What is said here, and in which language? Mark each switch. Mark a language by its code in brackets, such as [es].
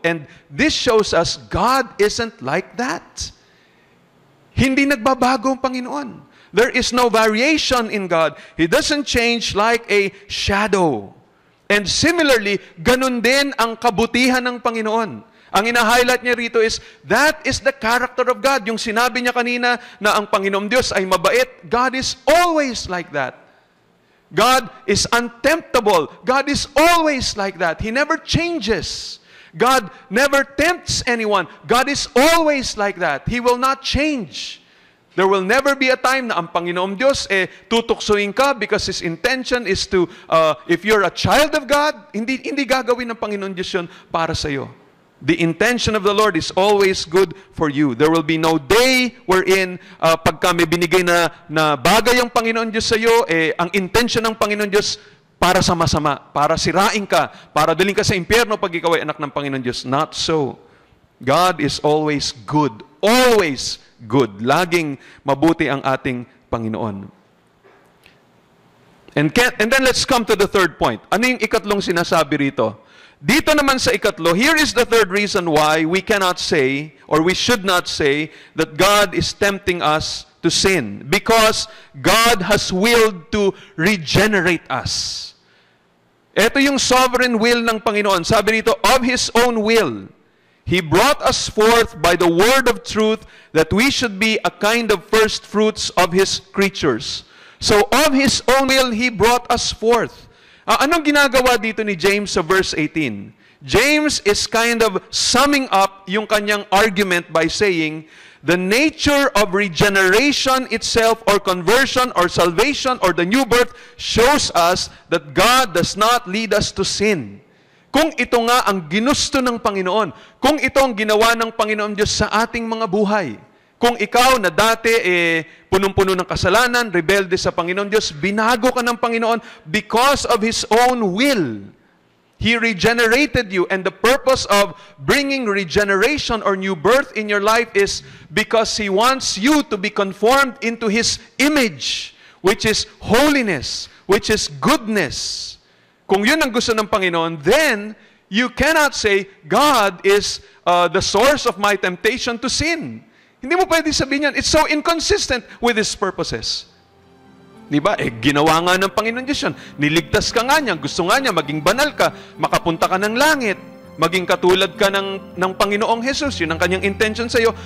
[en] And this shows us God isn't like that. [tl] Hindi nagbabago ang Panginoon. [en] There is no variation in God. He doesn't change like a shadow. And similarly, [tl] ganun din ang kabutihan ng Panginoon. Ang ina-highlight niya rito is, [en] that is the character of God. [tl] Yung sinabi niya kanina na ang Panginoong Diyos ay mabait, [en] God is always like that. God is untemptable. God is always like that. He never changes. God never tempts anyone. God is always like that. He will not change. There will never be a time [tl] na ang Panginoong Diyos tutuksoin ka [en] because His intention is to, if you're a child of God, [tl] hindi gagawin ng Panginoong Diyos yun para sa iyo. [en] The intention of the Lord is always good for you. There will be no day wherein [tl] pagka may binigay na bagay ang Panginoon Diyos sa iyo, ang intention ng Panginoon Diyos para sa masama, para sirain ka, para daling ka sa impyerno pag ikaw ay anak ng Panginoon Diyos. [en] Not so. God is always good. Always good. [tl] Laging mabuti ang ating Panginoon. [en] And then let's come to the third point. [tl] Ano yung ikatlong sinasabi rito? Dito naman sa ikatlo, [en] here is the third reason why we cannot say, or we should not say, that God is tempting us to sin. Because God has willed to regenerate us. [tl] Ito yung sovereign will ng Panginoon. Sabi rito, [en] of His own will, He brought us forth by the word of truth, that we should be a kind of first fruits of His creatures. So of His own will, He brought us forth. [tl] Anong ginagawa dito ni James sa verse 18? [en] James is kind of summing up [tl] yung kanyang [en] argument by saying, the nature of regeneration itself, or conversion, or salvation, or the new birth, shows us that God does not lead us to sin. [tl] Kung ito nga ang ginusto ng Panginoon, kung ito ang ginawa ng Panginoon Diyos sa ating mga buhay, kung ikaw na dati punong-puno ng kasalanan, rebelde sa Panginoon Diyos, binago ka ng Panginoon [en] because of His own will. He regenerated you, and the purpose of bringing regeneration or new birth in your life is because He wants you to be conformed into His image, which is holiness, which is goodness. [tl] Kung yun ang gusto ng Panginoon, [en] then you cannot say, God is the source of my temptation to sin. [tl] Hindi mo pwede sabihin yan. [en] It's so inconsistent with His purposes. [tl] Diba? Ginawa nga ng Panginoon Diyos yan. Niligtas ka nga niya. Gusto nga niya, maging banal ka, makapunta ka ng langit, maging katulad ka ng Panginoong Jesus. Yun ang kanyang intention sa iyo.